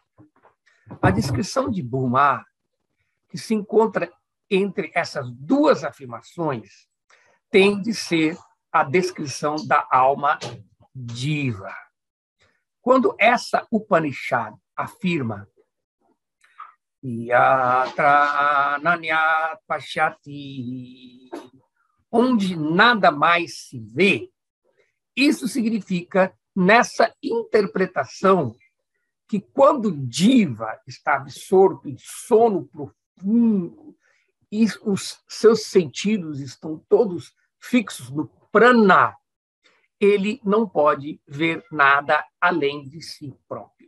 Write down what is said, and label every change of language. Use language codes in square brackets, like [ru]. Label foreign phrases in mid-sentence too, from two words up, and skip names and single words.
[pt] A descrição de Bhuma, que se encontra entre essas duas afirmações, tem de ser a descrição da alma diva. Quando essa Upanishad afirma [sa] यत्र नान्यत् पश्यति, [pt] onde nada mais se vê, isso significa, nessa interpretação, que quando Diva está absorto em sono profundo e os seus sentidos estão todos fixos no prana, ele não pode ver nada além de si próprio.